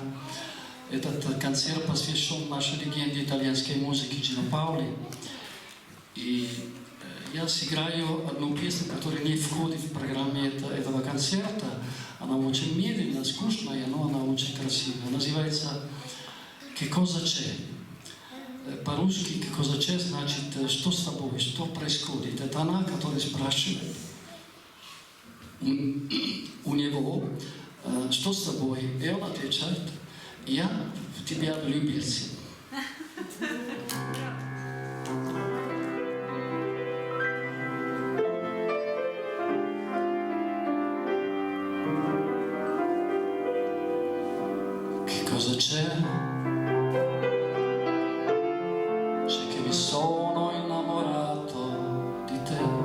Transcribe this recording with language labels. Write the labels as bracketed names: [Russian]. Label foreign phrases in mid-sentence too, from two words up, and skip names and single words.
[Russian] Этот концерт посвящен нашей легенде итальянской музыки Джино Паули. И я сыграю одну песню, которая не входит в программу этого концерта. Она очень медленная, скучная, но она очень красивая. Называется [Italian] «Che cosa c'è?». [Russian] По-русски [Italian] «Che cosa c'è» [Russian] значит «Что с тобой?», «Что происходит?». Это она, которая спрашивает у него «Что с тобой?». И он отвечает «Я в тебя влюбился». [Italian] Cosa c'è? C'è che mi sono innamorato di te.